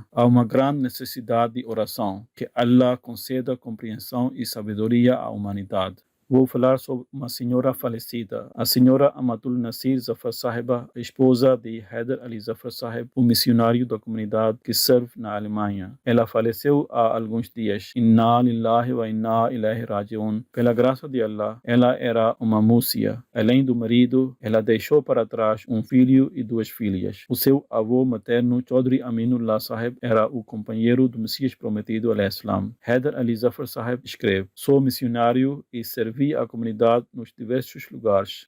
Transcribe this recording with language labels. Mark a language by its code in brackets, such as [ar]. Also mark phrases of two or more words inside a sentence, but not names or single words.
[pt] Há uma grande necessidade de oração, que Allah conceda compreensão e sabedoria à humanidade. Vou falar sobre uma senhora falecida, a senhora Amatul Nasir Zafar Sahiba, a esposa de Haider Ali Zafar Sahib, um missionário da comunidade que serve na Alemanha. Ela faleceu há alguns dias. [ar] إنا لله وإنا إليه راجعون. [pt] Pela graça de Allah, ela era uma músia. Além do marido, ela deixou para trás um filho e duas filhas. O seu avô materno, Chaudhry Aminullah Sahib, era o companheiro do Messias prometido al-Islam. Haider Ali Zafar Sahib escreve: sou missionário e servi a comunidade nos diversos lugares.